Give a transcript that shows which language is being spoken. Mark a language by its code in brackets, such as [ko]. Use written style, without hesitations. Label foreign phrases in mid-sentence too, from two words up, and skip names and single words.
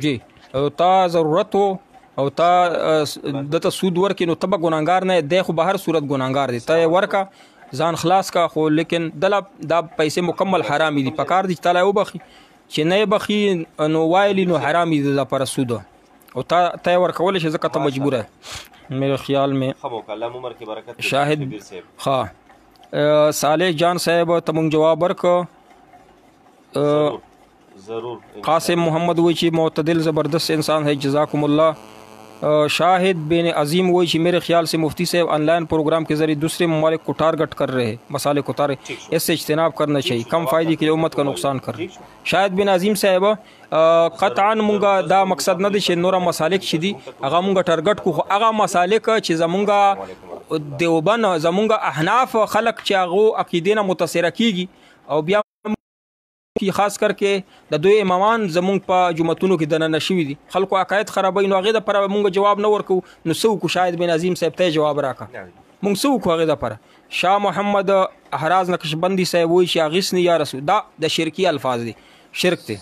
[ps] جی او تا ضرورت و او تا دته سود ورکې نو ته به ګناهګار نه دی، خو به هر صورت ګناهګار دی. ته یې ورکه ځان خلاص کا، خو لیکن دله دا پیسې مکمل حرامې دي. پکار دي چې تعالی وبخي، چې نه یې بخي نو وایلی نو حرامې دي لپاره سود، او تا یې ورکولی شي ځکه ته مجبوره یې. [ur] میرے خیال میں [ps] شاهد ها صالح جان صاحب ته مونږ جواب ورکړه. قاسم محمد وایي چې معتدل [ur] زبردست انسان ہے، [ar] جزاکم اللہ. [ur] شاہد بن عظیم وہی کہ میرے خیال سے مفتی صاحب [en] online program [ur] کے ذریعے دوسرے ممالک کو ٹارگٹ کر رہے ہیں، مسالے کو اس سے اجتناب کرنا چاہیے، کم فائدے کے لیے امت کا نقصان کر رہے ہیں. [ps] شاہد بن عظیم صاحب قطعا مونږه دا مقصد نه دی چې نور مسالک چې دي هغه مونږه ټارګټ کو، هغه مسالک چې زمونږه دیوبند زمونږه احناف خلق چې هغه عقیدې نه متاثره کیږي، او بیا کی خاص کر کې د دوی امامان زمونږ په جمعتونو کې دننه شوي دي، خلکو عقاید خرابوي، نو هغې دپاره مونږ جواب نه ورکو. نو څه وکړو؟ شاهد بن عظیم صاحب ته جواب راکړه، مونږ څه وکړو هغې دپاره؟ شاه محمد احراز نقشبندي صاحب وایي چې [ar] اغیثني یا رسول، [ps] دا د شرکي الفاظ دي، شرک دی.